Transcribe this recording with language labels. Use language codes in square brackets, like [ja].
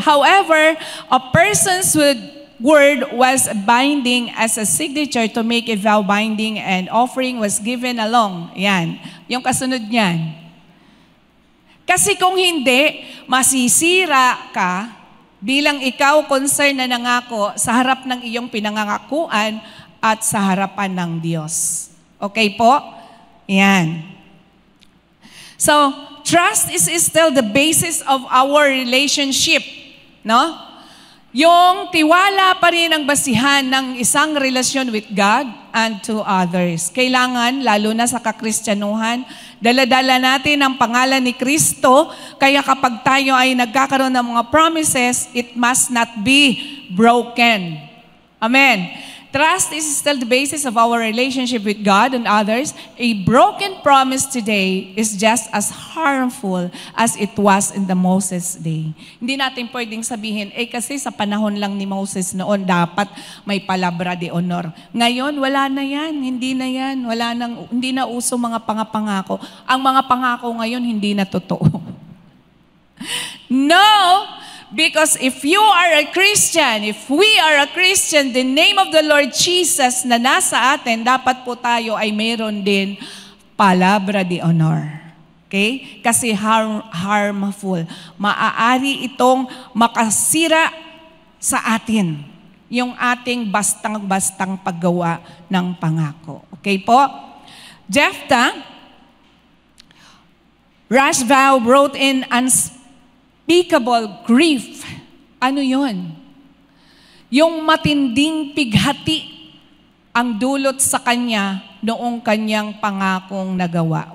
[en] However, a person's word was binding as a signature to make a vow binding and offering was given along. [tl] Yan. Yung kasunod niyan. Kasi kung hindi, masisira ka bilang ikaw concern na nangako sa harap ng iyong pinangangakuan at sa harapan ng Diyos. Okay po? Yan. [en] So, trust is still the basis of our relationship. [tl] No? Yung tiwala pa rin ang basihan ng isang relasyon with God and to others. Kailangan, lalo na sa kakristyanuhan, dala-dala natin ang pangalan ni Kristo, kaya kapag tayo ay nagkakaroon ng mga promises, it must not be broken. Amen. [en] Trust is still the basis of our relationship with God and others. A broken promise today is just as harmful as it was in the Moses day. [tl] Hindi natin pwedeng sabihin, kasi sa panahon lang ni Moses noon, dapat may palabra de honor. Ngayon, wala na yan. Hindi na yan. Hindi na uso mga pangako. Ang mga pangako ngayon, hindi na totoo. [en] No! Because if you are a Christian, if we are a Christian, the name of the Lord Jesus na nasa atin, dapat po tayo ay mayroon din palabra de honor. Okay? [tl] Kasi harmful. Maaari itong makasira sa atin yung ating bastang-bastang paggawa ng pangako. Okay po? [en] Jephthah, rash vow brought in unspeakable grief. [tl] Ano yun? Yung matinding pighati ang dulot sa kanya noong kanyang pangakong nagawa.